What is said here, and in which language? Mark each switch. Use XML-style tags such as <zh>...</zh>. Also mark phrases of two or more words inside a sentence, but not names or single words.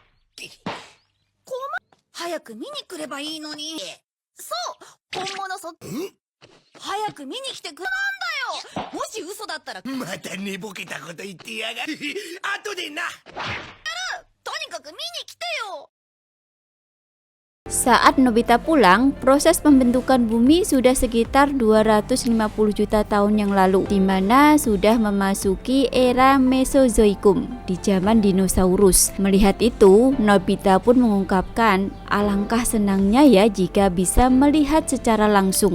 <ja>早く見に来ればいいのに。そう本物早く見に来てくれなんだよ。もし嘘だったらとにまた寝ぼけたこと言ってやがる。後でな。かく見に来てよ。</ja> <id>Saat Nobita pulang, proses pembentukan bumi sudah sekitar 250 juta tahun yang lalu, di mana sudah memasuki era Mesozoikum di zaman dinosaurus. Melihat itu, Nobita pun mengungkapkan, alangkah senangnya ya jika bisa melihat secara langsung.</id>